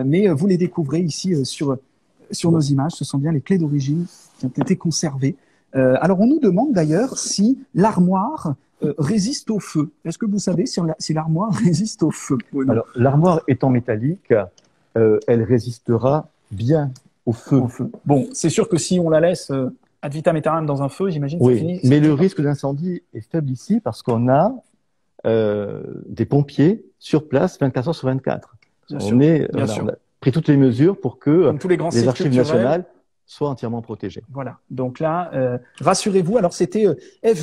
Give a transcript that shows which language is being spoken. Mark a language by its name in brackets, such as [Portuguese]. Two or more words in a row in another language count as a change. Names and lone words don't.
[French] Mais vous les découvrez ici sur nos images, ce sont bien les clés d'origine qui ont été conservées. Alors, on nous demande d'ailleurs si l'armoire résiste au feu. Est-ce que vous savez si l'armoire résiste au feu? Alors, l'armoire étant métallique, elle résistera bien au feu. Bon, c'est sûr que si on la laisse [Latin] ad vitam aeternam [French] dans un feu, j'imagine que oui, c'est fini. Mais le risque d'incendie est faible ici parce qu'on a des pompiers sur place 24 heures sur 24. On a pris toutes les mesures pour que les archives nationales soient entièrement protégées. Voilà. Donc là, rassurez-vous. Alors c'était F.